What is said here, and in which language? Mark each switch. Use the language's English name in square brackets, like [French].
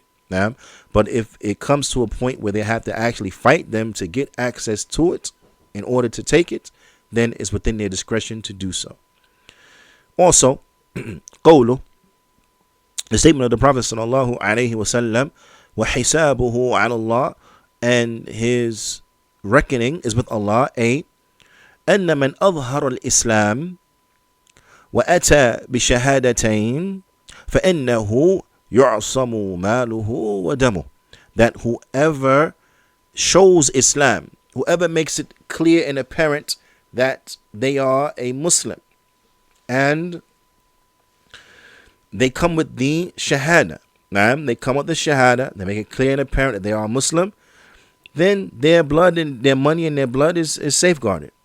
[English] Now, but if it comes to a point where they have to actually fight them to get access to it in order to take it, then it's within their discretion to do so. Also, قوله, the statement of the Prophet sallallahu alaihi wasallam, [Arabic] وَحِسَابُهُ عَلَى اللَّهِ, [English] and his reckoning is with Allah. [Arabic] أن من أظهر الإسلام وأتى بشهادتين فإنه يعصم ماله ودمه. [English] That whoever shows Islam, whoever makes it clear and apparent that they are a Muslim and they come with the shahada. They come with the shahada. They make it clear and apparent that they are Muslim. Then their blood and their money and their blood is safeguarded.